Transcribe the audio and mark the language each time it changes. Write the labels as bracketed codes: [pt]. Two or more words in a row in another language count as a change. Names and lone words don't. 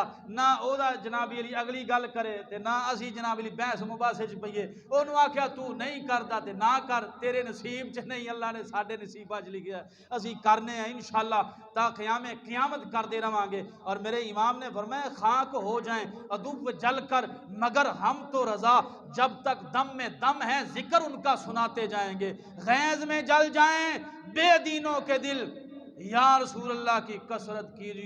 [pa] نہ او دا جناب علی اگلی گل کرے تے نہ اسی جناب علی بحث مباحثے وچ پئیے اونوں آکھیا تو نہیں کردا تے نہ کر تیرے نصیب چ نہیں اللہ نے ساڈے نصیباں وچ لکھیا ہے اسی کرنے ہیں انشاءاللہ تا قیامت کرتے رہواں گے [ur] اور میرے امام نے فرمایا خاک ہو جائیں عدو جل کر مگر ہم تو رضا جب تک دم میں دم ہے ذکر ان کا سناتے جائیں گے غیظ میں جل جائیں بے دینوں کے دل [ar] یا رسول اللہ [ur] کی کثرت کیجیو